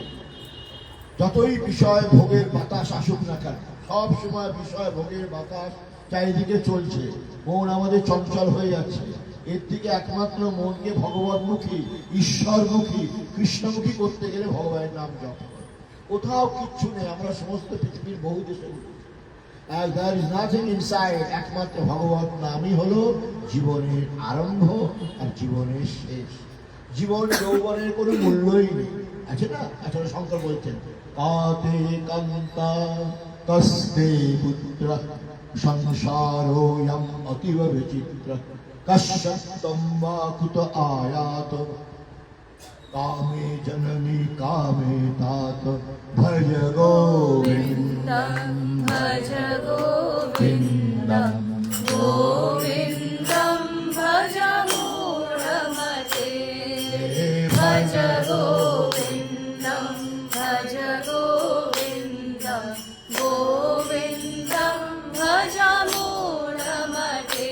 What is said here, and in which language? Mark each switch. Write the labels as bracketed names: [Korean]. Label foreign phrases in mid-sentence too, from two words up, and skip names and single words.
[Bangla] যতই বিষয় ভোগের বাতাস আসুক না কেন, সব সময় বিষয় ভোগের বাতাস চারিদিকে চলছে, মন আমাদের চঞ্চল হয়ে যাচ্ছে। এর থেকে একমাত্র মনকে ভগবতমুখী, ঈশ্বরমুখী, কৃষ্ণমুখী করতে গেলে ভগবানের নাম জপ করে। কোথাও কিচ্ছু নেই, আমরা সমস্ত পৃথিবীর বহু দেশে [English] there is nothing inside, [Bangla] একমাত্র ভগবত নামই হলো জীবনের আরম্ভ আর জীবনের শেষ। জীবন যৌবনের কোনো মূল্যই নেই, আছে না? [Sanskrit] আসলে শঙ্কর বলছেন কাতে কান্তা কস্তে পুত্র সংসারোয়ম অতীব বিচিত্র কশ্যতম বা কুত আয়াত কামে জননী কামে तात ভজ গোবিন্দম ভজ গোবিন্দম গোবিন্দম ভজ মূঢ়মতে ভজ গোবিন্দম ভজ গোবিন্দম গোবিন্দম ভজ মূঢ়মতে